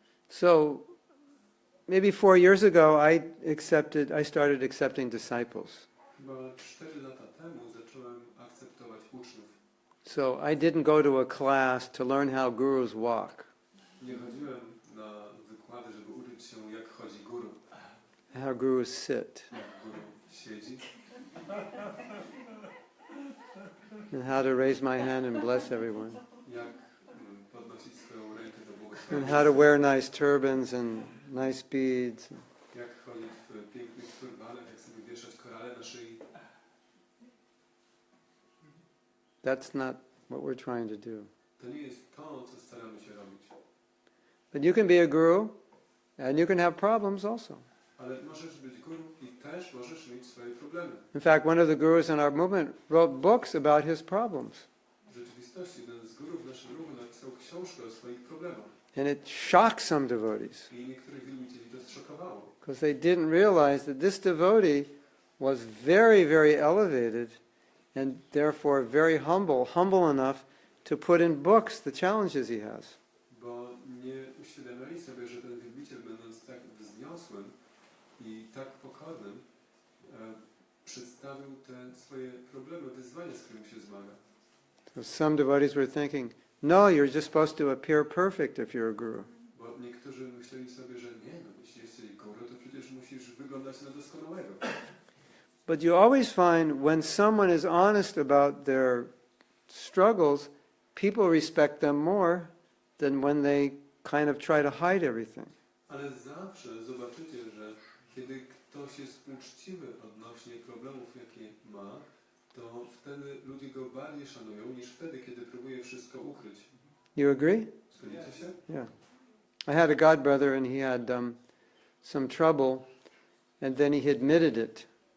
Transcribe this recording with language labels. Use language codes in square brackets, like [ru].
[en] So maybe 4 years ago I started accepting disciples. [pl] Chyba 4 lata temu zacząłem akceptować uczniów. [en] So I didn't go to a class to learn how gurus walk, [pl] Nie chodziłem na wykłady, żeby uczyć się, jak chodzi guru, [en] how gurus sit, [pl] jak guru siedzi, [en] and how to raise my hand and bless everyone, [pl] jak podnosić swoją rękę do [en] and [pl] błogosławieństwa, [en] how to wear nice turbans and nice beads. [pl] jak chodzić w pięknych turbanach, jak sobie wieszać korale na szyi. [en] That's not what we're trying to do. [pl] To nie jest to, co staramy się robić. [en] But you can be a guru, and you can have problems also. [pl] Ale możesz być guru i też możesz mieć swoje problemy. [en] In fact, one of the gurus in our movement wrote books about his problems. [pl] W rzeczywistości jeden z gurów w naszym ruchu napisał książkę o swoich problemach. [en] And it shocked some devotees [pl] I niektórych wielbicieli to zszokowało. [en] because they didn't realize that this devotee was very, very elevated and therefore very humble enough to put in books the challenges he has. [pl] Bo nie uświadamiali sobie, że ten wielbiciel, będąc tak wzniosłym i tak pokornym, przedstawił te swoje problemy, wyzwania, z którymi się zmaga. [en] So some devotees were thinking, no, you're just supposed to appear perfect if you're a guru. [pl] Bo niektórzy myśleli sobie, że nie, no jeśli jesteś guru, to przecież musisz wyglądać na doskonałego. [en] But you always find when someone is honest about their struggles, people respect them more than when they kind of try to hide everything. [pl] Ale zawsze zobaczycie, że kiedy ktoś jest uczciwy odnośnie problemów, jakie ma, to wtedy ludzie go bardziej szanują niż wtedy, kiedy próbuje wszystko ukryć. [en] You agree? [pl] Zgodzicie się? [en] Yeah. I had a god brother and he had some trouble and then he admitted it.